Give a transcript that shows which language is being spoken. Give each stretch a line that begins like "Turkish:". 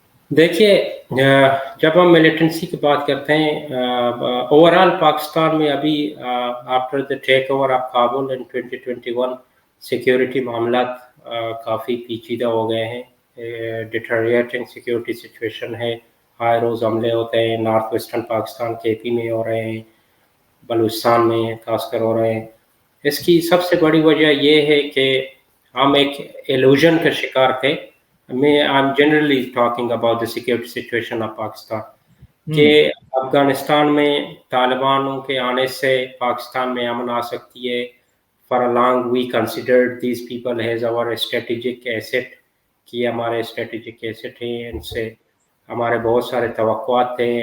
Urdu: دیکھیے، جب ہم ملیٹنسی کی بات کرتے ہیں اوور آل پاکستان میں ابھی
English: after the take over of Kabul in 2021
Urdu: security معاملات کافی پیچیدہ ہو گئے ہیں.
English: deteriorating security situation
Urdu: ہے. ہائے روز حملے ہوتے ہیں. نارتھ ویسٹرن پاکستان کے پی میں ہو رہے ہیں، بلوچستان میں خاص کر ہو رہے ہیں. اس کی سب سے بڑی وجہ یہ ہے کہ ہم ایک ایلوژن کا شکار تھے
English: I'm generally talking about the security situation of Pakistan.
Urdu: کہ افغانستان میں طالبانوں کے آنے سے پاکستان میں امن آ سکتی ہے.
English: for a long we considered these people has our strategic asset
Urdu: کہ ہمارے اسٹریٹجک ایسٹ ہیں, ان سے ہمارے بہت سارے توقعات تھے.